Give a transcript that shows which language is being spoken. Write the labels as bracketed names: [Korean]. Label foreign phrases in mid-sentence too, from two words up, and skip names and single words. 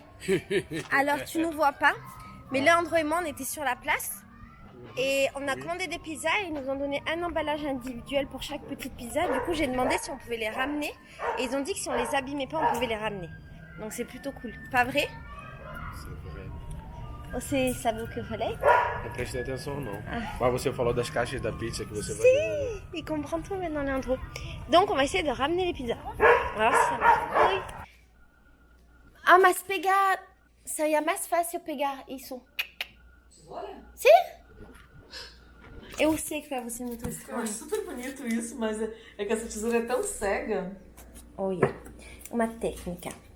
[French] Alors tu nous vois pas, mais Léandro et moi on était sur la place. Et on a commandé des pizzas et ils nous ont donné un emballage individuel pour chaque petite pizza. Du coup, j'ai demandé si on pouvait les ramener. Et ils ont dit que si on les abîmait pas, on pouvait les ramener. Donc c'est plutôt cool. Pas vrai? C'est vrai. [Portuguese] Você sabe o que eu falei? Não prestei atenção, não. Mas você falou das caixas da pizza que você vai [French] Si, [Portuguese] devolver. [French] il comprend tout maintenant, Leandro. Donc on va essayer de ramener les pizzas. On va voir si ça marche. Oui. [Portuguese] Ah, mas pegar... Seria mais fácil pegar isso. Si? Eu sei que pra você é muito Eu estranho. acho super bonito isso, mas é que essa tesoura é tão cega. Olha, uma técnica.